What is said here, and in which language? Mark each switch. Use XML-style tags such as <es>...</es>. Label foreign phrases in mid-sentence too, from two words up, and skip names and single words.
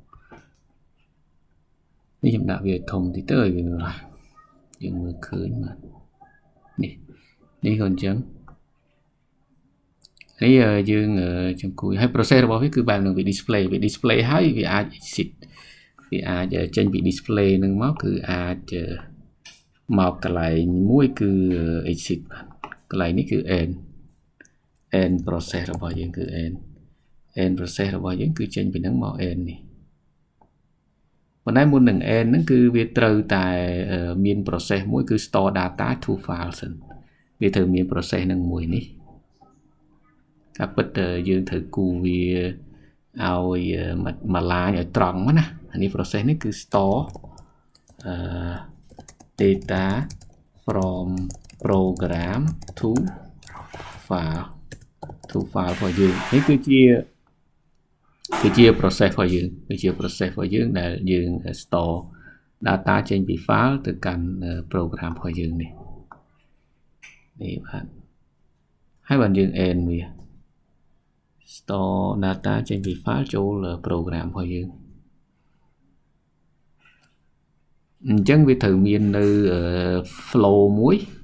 <km>នេះខ្ញុំដាក់វាធំតិចទៅឲ្យវាយើងមើលឃើញបាទនេះក៏អញ្ចឹងនេះយើងចាំគូឲ្យ process របស់វាគឺបែបហ្នឹងវា display ហើយវាអាច exit វាអាចចេញពី display ហ្នឹងមកគឺអាចមកកន្លែងមួយគឺ exit បាទ កន្លែងនេះគឺ</km> <en>end process</en> <km>របស់យើងគឺ</km> <en>end process</en> <km>របស់យើងគឺចេញពីហ្នឹងមក end នេះប៉ុន្តែមុននឹង end ហ្នឹងគឺវាត្រូវតែមាន process មួយគឺ</km> <en>store data to file</en> <km>សិនវាត្រូវមាន process ហ្នឹងមួយនេះតែពិតយើងត្រូវគូវាឲ្យមួយឡាញឲ្យត្រង់មកណាអានេះ process នេះគឺ store</km> <en>data from program to file</en> <km>របស់យើងនេះគឺជា process របស់យើងគឺជា process របស់យើងដែលយើង</km> <en>store data</en> <km>ចេញពី file ទៅកាន់ program របស់យើងនេះ បាទហើយបើយើង end វា</km> <en>store data</en> <km>ចេញពី file ចូល program របស់យើងអញ្ចឹងវាត្រូវមាននៅ flow មួយ</km>